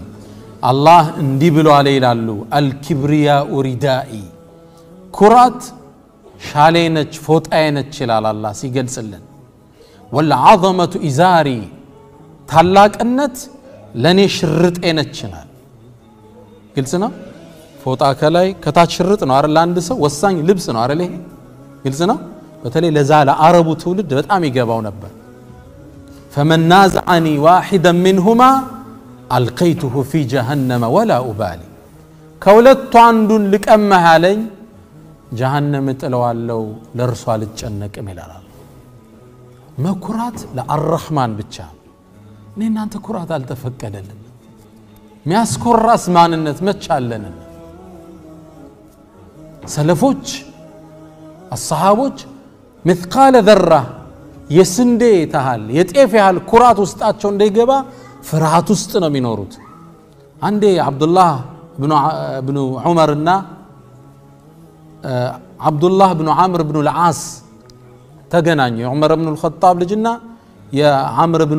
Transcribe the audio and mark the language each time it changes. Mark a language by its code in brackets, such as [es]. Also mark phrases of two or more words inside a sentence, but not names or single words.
[am] አላህ እንዲህ ብሎ አለ ይላሉ [ar] الكبرياء ردائي [am] ኩራት ሻሌ ነች ፎጣዬ ነች ይላል አላህ ሲገልጽልን [ar] والعظمة إزاري [am] ታላቅነት ለኔ ሽርጤ ነች ይላል ግልጽ ነው ፎጣ ከላይ ከታች ሽርጥ ነው አይደል አንድ ሰው ወሳኝ ልብስ ነው አይደል ይሄ ግልጽ ነው በተለይ ለዛ ለአረቡ ትውልድ በጣም ይገባው ነበር [ar] فمن نازعني واحدا منهما القيته في جهنم ولا ابالي [am] ከሁለቱ አንዱን ልቀመህ አለኝ جهنم ጥለዋለሁ ለርሷ ልጨነቅም ይላል መኩራት ለአርህማን ብቻ እናንተ ኩራት አልተፈቀደልን ሚያስኮራስ ማንነት መቻለን ሰለፎች الصحابዎች [ar] مثقال ذره [am] የስንዴ ታህል የጤፍ ያህል ኩራት ውስጣቸው እንደይገባ ፍርሃት ውስጥ ነው የሚኖሩት አንዴ አብዱላህ ኢብኑ ዑመርና አብዱላህ ኢብኑ አምር ኢብኑ العاص ተገናኙ ዑመር ኢብኑ الخطاب ልጅና የአምር ኢብኑ